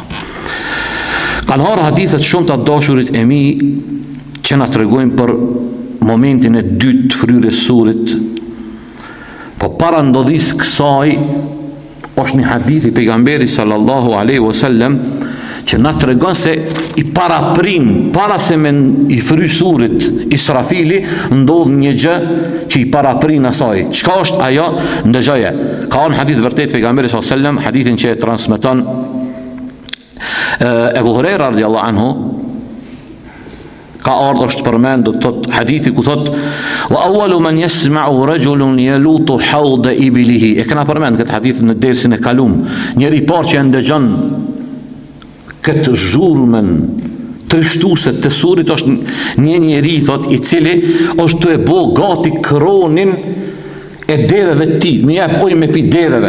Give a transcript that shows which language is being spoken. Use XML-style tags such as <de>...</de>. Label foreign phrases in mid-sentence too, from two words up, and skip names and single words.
<sq>Kanë harë hadithet shumë të dashurit e mi që na tregojnë për momentin e dytë të fryrjes surit, po para ndodhis kësaj është një hadith i pejgamberit</sq> <ar>صلى الله عليه وسلم</ar> <sq>që na tregon se i paraprin, para se me i fry surit Israfili, ndodh një gjë që i paraprin asaj. Çka është ajo? Ndëgjoje. Ka një hadith vërtet pejgamberit</sq> <ar>صلى الله عليه وسلم,</ar> <sq>hadithin që e transmeton Ebu Hurajra</sq> <ar>رضي الله عنه,</ar> <sq>ka ardhur është përmendur tot hadithi ku thot</sq> <ar>وأول من يسمع رجل يلوط حوض إبله.</ar> <sq>E kena përmend këtë hadith në dersin e kalum. Njëri i parë që e ndëgjon këtë zhurmën trishtuese të surit është një njeri, thot, i cili është të e bo gati kronin e deveve të tij, më jep ujë me pi deveve.</sq>